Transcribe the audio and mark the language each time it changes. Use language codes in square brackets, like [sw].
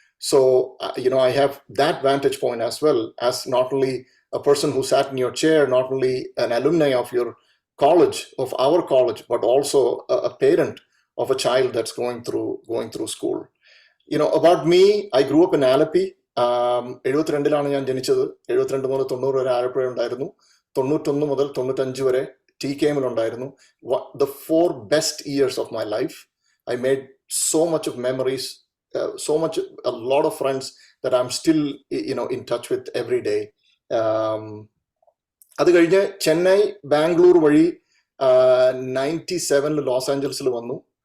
[en] So, I have that vantage point as well, as not only a person who sat in your chair, not only an alumni of your college, of our college, but also a parent of a child that's going through school. About me, I grew up in Alapi. [ml] 72-ലാണ് ഞാൻ ജനിച്ചത്. 72 മുതൽ 90 വരെ ആലപ്പുഴ ഉണ്ടായിരുന്നു. 91 മുതൽ 95 വരെ TKM ഉണ്ടായിരുന്നു. [en] The 4 best years of my life. I made so much of memories, a lot of friends that I'm still, in touch with every day. [ml] അത് കഴിഞ്ഞ് ചെന്നൈ, ബാംഗ്ലൂർ വഴി 97 ലോസ് ആഞ്ചൽസിൽ വന്നു.